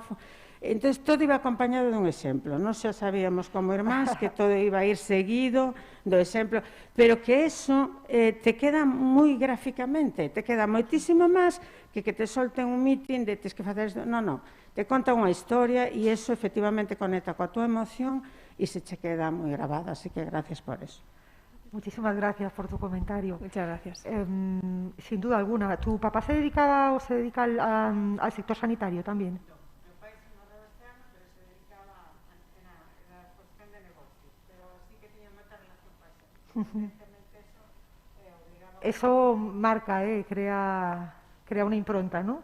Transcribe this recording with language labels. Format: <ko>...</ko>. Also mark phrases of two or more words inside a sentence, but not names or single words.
<gl>Entón, todo iba acompañado dun exemplo. Non xa sabíamos como irmáns que todo iba a ir seguido do exemplo, pero que eso te queda moi gráficamente, te queda moitísimo máis que te solten un meeting de tes que facer isto. Non, te conta unha historia e eso efectivamente conecta coa tua emoción e se che queda moi grabada,</gl> <es>así que gracias por eso. Muchísimas gracias por tu comentario. Muchas gracias. Sin duda alguna. ¿Tu papá se dedica al sector sanitario también? Eso marca, crea una impronta, ¿no?</es>